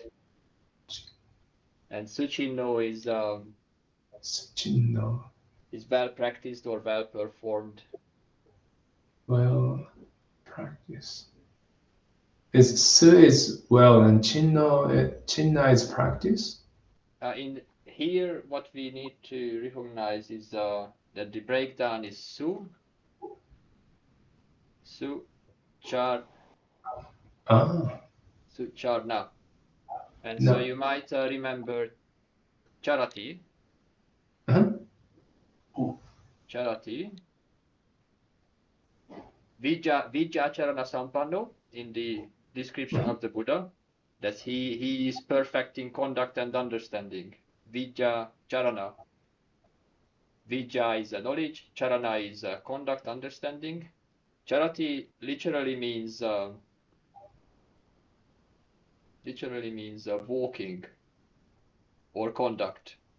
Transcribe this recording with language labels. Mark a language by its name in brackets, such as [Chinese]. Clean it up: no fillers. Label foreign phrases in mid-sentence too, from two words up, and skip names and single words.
[English] And suchinno is well practiced or well performed. Well practiced. Is well and chinna is practice. In here, what we need to recognize is that the breakdown is su, char, su, char, na. And so you might remember charati. Charati. [Pali] Vijacharana sampanno, [English] in the description of the Buddha, that he is perfect in conduct and understanding. Vijacharana. Vijja is a knowledge, charana is a conduct, understanding. Charati literally means walking or conduct.